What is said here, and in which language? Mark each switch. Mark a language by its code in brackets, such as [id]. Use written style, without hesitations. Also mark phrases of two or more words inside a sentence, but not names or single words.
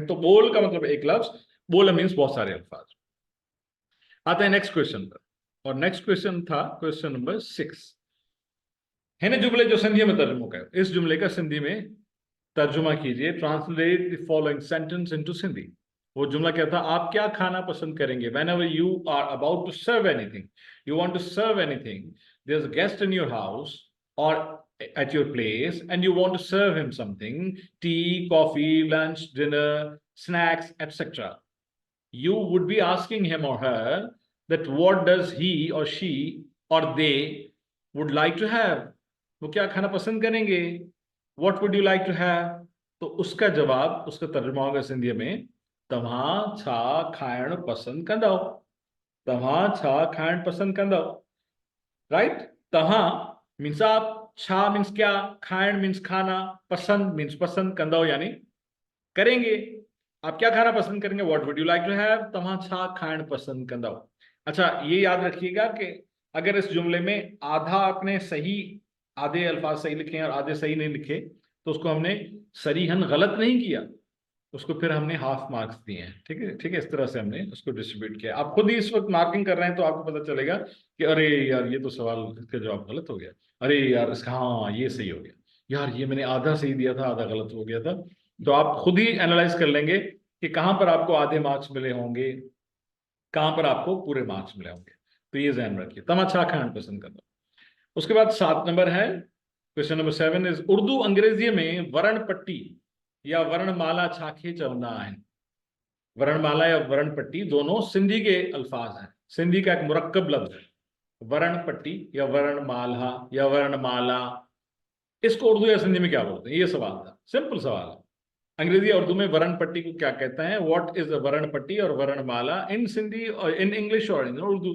[ur] تو بول کا مطلب ایک لفظ، بول مینز بہت سارے الفاظ۔ آتے ہیں [en] next question [ur] پر، اور [en] next question [ur] تھا [en] question number 6. [ur] ہے نا [sd] जुमले जो सिंधी में तर्जुमा करो, [ur] اس جملے کا سندھی میں ترجمہ کیجیے. [en] Translate the following sentence into Sindhi. [ur] وہ جملہ کیا تھا? آپ کیا کھانا پسند کریں گے? [en] whenever you are about to serve anything, you want to serve anything, there's a guest in your house or at your place and you want to serve him something, tea, coffee, lunch, dinner, snacks, etc. You would be asking him or her that what does he or she or they would like to have. [ur] وہ کیا کھانا پسند کریں گے? [en] What would you like to have? [ur] تو اس کا جواب، اس کا ترجمہ ہوگا سندھی میں, [sd] तव्हां छा खाइण पसंद कंदव? तव्हां छा खाइण पसंद कंदव? राइट? [ur] تواں مینز آپ، چھا مینز کیا، کھائڻ مینز کھانا، پسند مینز پسند، کندو یعنی کریں گے. آپ کیا کھانا پسند کریں گے? [en] What would you like to have? [sd] तव्हां छा खाइण पसंद कंदव। [ur] اچھا، یہ یاد رکھیے گا کہ اگر اس جملے میں آدھا آپ نے صحیح، آدھے الفاظ صحیح لکھے ہیں اور آدھے صحیح نہیں لکھے، تو اس کو ہم نے صریحاً غلط نہیں کیا، اس کو پھر ہم نے [en] half marks [ur] دیے ہیں. ٹھیک ہے، ٹھیک ہے، اس طرح سے ہم نے اس کو ڈسٹریبیوٹ کیا۔ آپ خود ہی اس وقت مارکنگ کر رہے ہیں تو آپ کو پتہ چلے گا کہ ارے یار یہ تو سوال، اس کا جواب غلط ہو گیا، ارے یار اس کا، ہاں یہ صحیح ہو گیا، یار یہ میں نے آدھا صحیح دیا تھا، آدھا غلط ہو گیا تھا. تو آپ خود ہی اینالائز کر لیں گے کہ کہاں پر آپ کو آدھے مارکس ملے ہوں گے، کہاں پر آپ کو پورے مارکس ملے ہوں گے. تو یہ دھیان رکھیے، طمانچہ خان پسند کرنا۔ اس کے بعد 7 نمبر ہے, [en] question number 7 is [sd] उर्दू अंग्रेजी में वर्ण पट्टी या वर्णमाला छाखे चवंदा आहिनि। [ur] ورن مالا یا ورن پٹی دونوں سندھی کے الفاظ ہیں، سندھی کا ایک مرکب لفظ ہے. ورن پٹی یا ورن مالا یا ورن مالا، اس کو اردو یا سندھی میں کیا بولتے ہیں? یہ سوال تھا، سمپل سوال ہے. انگریزی اور اردو میں ورن پٹی کو کیا کہتے ہیں? [en] What is varn patti aur varnamala in Sindhi aur in English aur in Urdu?